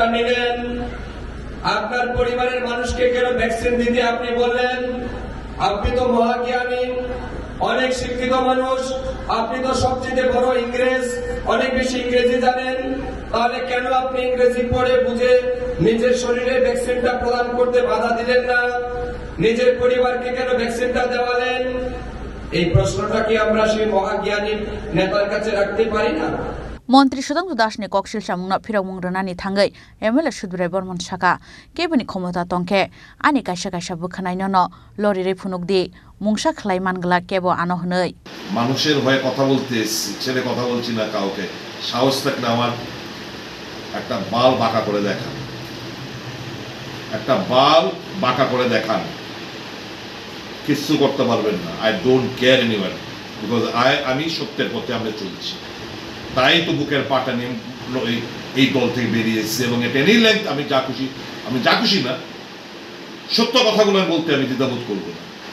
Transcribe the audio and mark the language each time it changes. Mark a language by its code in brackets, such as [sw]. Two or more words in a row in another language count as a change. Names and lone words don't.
[bn] নিলেন আপনার পরিবারের মানুষকে কেন ভ্যাকসিন দিতে আপনি বললেন আপনি তো মহাজ্ঞানী অনেক শিক্ষিত মানুষ আপনি তো সবচেয়ে বড় ইংরেজ অনেক বেশি ইংরেজি জানেন তাহলে কেন আপনি ইংরেজি পড়ে বুঝে নিজের শরীরে ভ্যাকসিনটা প্রদান করতে বাধা দিলেন না নিজের পরিবারকে কেন ভ্যাকসিনটা দেওয়ালেন এই প্রশ্নটা কি আমরা সেই মহাজ্ঞানী নেতার কাছে রাখতে পারি না [trp] Montri Sudangsu Das ni koksil samungna phirok mungrunani thangai MLA Sudirai Bormon saka kebuni khomota tongke ani kaisa bukhanai no lori re phunukdi mungsa khlai mangla kebo ano hnoi [bn] মানুষের হয়ে কথা বলতে ছেলে কথা বলছি না কাউকে সাহস থাকলে আমার একটা বাল বাঁকা করে দেখান একটা বাল বাঁকা করে দেখান কিছু করতে পারবেন না [en] I don't care anyone because [bn] আমি সত্যের পথে আমরা চলছি তাই তো বুকের পাটা নিয়ে এই দল থেকে বেরিয়েছে এবং এটা [en] any length [bn] আমি যা খুশি না সত্য কথাগুলো বলতে আমি দ্বিধাবোধ করবো না